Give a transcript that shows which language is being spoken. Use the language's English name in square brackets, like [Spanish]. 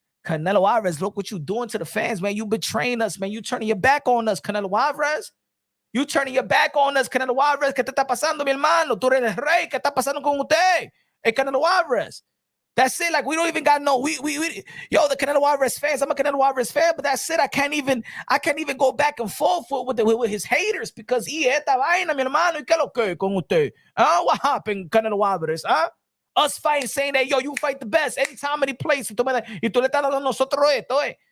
[English] Canelo Álvarez, look what you doing to the fans, man. You betraying us, man. You turning your back on us, Canelo Álvarez. You turning your back on us, Canelo Álvarez. [Spanish] ¿Qué te está pasando, mi hermano? Tú eres el rey. ¿Qué está pasando con usted? El Canelo Álvarez. [English] That's it. Like, we don't even got no. The Canelo Álvarez fans. I'm a Canelo Álvarez fan, but that's it. I can't even go back and forth with his haters, because he [Spanish] esta vaina, mi hermano. ¿Y qué lo que con usted? [English] What happened, Canelo Álvarez? Us fighting, saying that you fight the best anytime, any place. [Spanish] Y tú le estás dando nosotros esto, eh?